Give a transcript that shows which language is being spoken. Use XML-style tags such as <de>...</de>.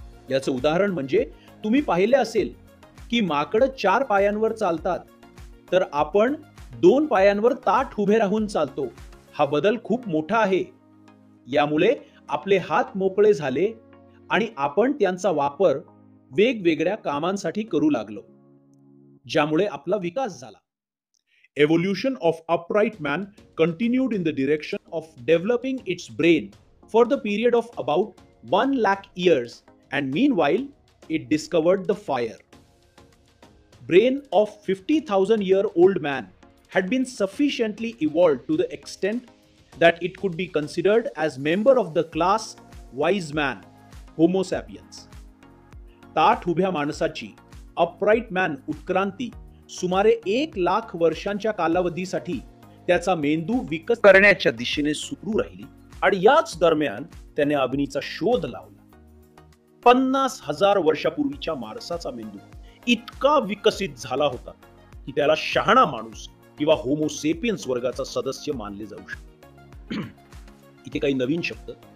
<mr>याचं उदाहरण म्हणजे तुम्ही पाहिले असेल की माकड 4 पायांवर चालतात तर आपण 2 पायांवर ताठ उभे राहून चालतो. हा बदल खूप मोठा आहे. यामुळे आपले हात मोकळे झाले आणि आपण त्यांचा वापर वेगवेगळ्या कामांसाठी करू लागलो, ज्यामुळे आपला विकास झाला.</mr> <en>Evolution of upright man continued in the direction of developing its brain for the period of about 1 lakh years, and meanwhile it discovered the fire. Brain of 50,000-year-old man had been sufficiently evolved to the extent that it could be considered as member of the class wise man, Homo sapiens.</en> <mr>ताठ उभ्या माणसाची</mr> <en>upright man</en> <mr>उत्क्रांती सुमारे 1 लाख वर्षांच्या कालावधीसाठी त्याचा मेंदू विकसित करण्याच्या दिशेने सुरू राहिली आणि याच दरम्यान त्याने अग्नीचा शोध लावला. 50,000 वर्षापूर्वीच्या माणसाचा मेंदू इतका विकसित झाला होता की त्याला शहाणा माणूस किंवा होमो सेपियन्स वर्गाचा सदस्य मानले जाऊ शकते. इथे काही नवीन शब्द.</mr>